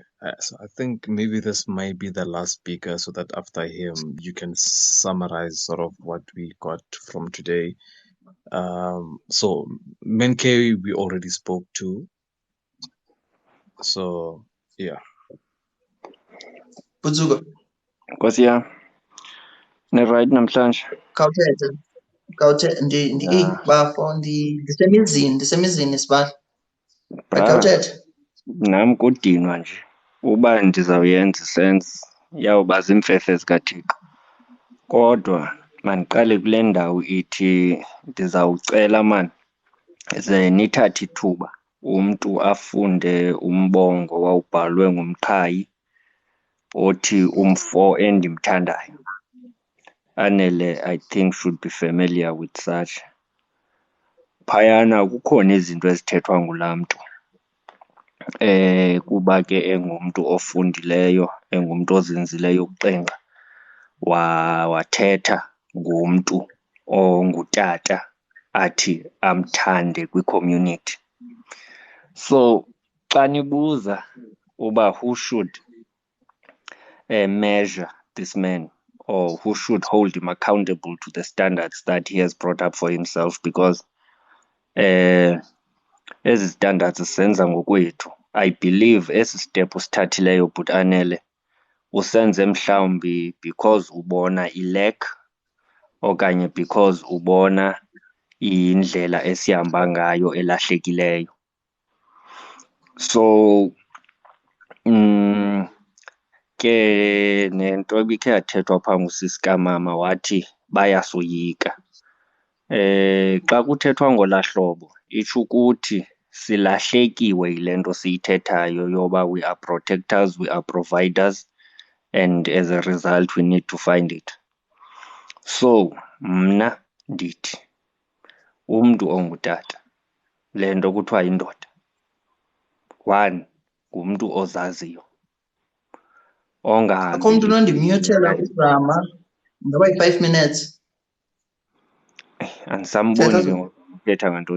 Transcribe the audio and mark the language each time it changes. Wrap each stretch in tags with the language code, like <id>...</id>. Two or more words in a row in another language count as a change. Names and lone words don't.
<en>So I think maybe this might be the last speaker, so that after him, you can summarize sort of what we got from today. So Menke, we already spoke to. So yeah. Budzuko.</en> <xh>Nkosi yami. Ne-right namhlanje? Khawuthethe bafo ndisemizini sibali. Khawuthethe. Nami kudinwa nje uba ndizawuyenza isense iyawuba ziimfefe zikaThixo. Kodwa mandiqale kule ndawo ithi ndizawucela mani ze nithathe ithuba umntu afunde umbongo wawubhalwe ngumqhayi othi umfo endimthandayo. Anele,</xh> <en>I think, should be familiar with such.</en> <xh>Phayana kukhona izinto ezithethwa ngulaa mntu. Kuba ke engumntu ofundileyo, engumntu ozinzileyo ukuxenga, wathetha ngumntu ongutata athi amthande kwi-community.</xh> <en>So</en> <xh>xa nibuza uba</xh> <en>who should measure this man, or who should hold him accountable to the standards that he has brought up for himself, because</en> <xh>ezi standards senza ngokwethu.</xh> <en>I believe</en> <xh>esi step usithathileyo but Anele usenze mhlawumbi because ubona ilack okanye because ubona indlela esihamba ngayo elahlekileyo. So ke nento ibikhe yathethwa phaa ngusisikamama wathi bayasoyika. Xa kuthethwa ngolaa hlobo itsho ukuthi silahlekiwe yile nto siyithethayo yoba</xh> <en>we are protectors, we are providers, and as a result we need to find it.</en> <xh>So mna ndithi umntu ongutata le nto kuthiwa yindoda, one, ngumntu ozaziyo Akho mntu unondimyuthela udrama ngaba yi-5 minutes. Andisamboni ke ngoku uthetha ngantoni.</xh>